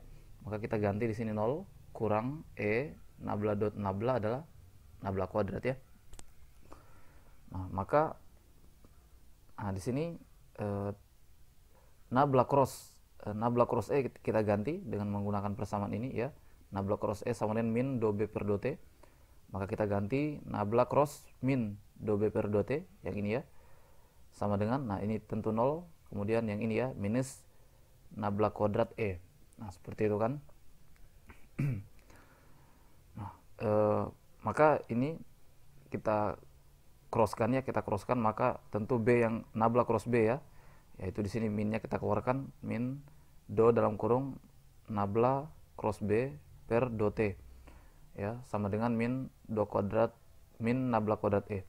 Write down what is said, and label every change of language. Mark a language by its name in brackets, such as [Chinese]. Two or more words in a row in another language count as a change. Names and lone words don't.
[Indonesian] Maka kita ganti di sini 0 kurang E nabla dot nabla adalah nabla kuadrat ya. Nah, maka di sini eh, nabla cross E kita ganti dengan menggunakan persamaan ini ya. Nabla cross E sama dengan min do B per do T. Maka kita ganti nabla cross min do B per do T yang ini ya. Sama dengan, nah ini tentu 0, kemudian yang ini ya, minus nabla kuadrat E. Nah, seperti itu kan. Nah, maka ini kita crosskan ya, kita crosskan, maka tentu B yang nabla cross B ya, yaitu di sini minnya kita keluarkan, min do dalam kurung nabla cross B per do T ya, sama dengan min do kuadrat min nabla kuadrat E.